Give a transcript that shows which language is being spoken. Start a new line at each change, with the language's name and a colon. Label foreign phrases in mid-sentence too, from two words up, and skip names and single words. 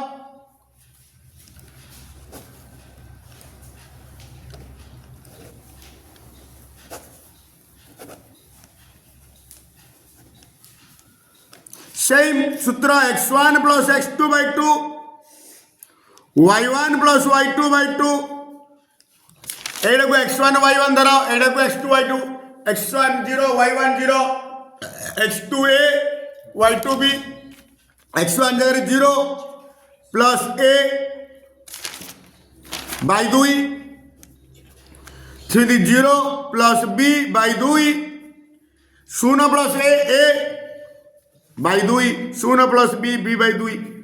Hindi: सेम सूत्र x1 प्लस x2 बाय 2 y1 प्लस y2 बाय 2 एड को x1 y1 धर एड को x2 y2 x1 0 y1 0 x2 a y2 b x1 जगह 0 प्लस a बाई 2 थ्री 0 प्लस b बाई 2 0 प्लस a बाई 2 0 प्लस b b बाई 2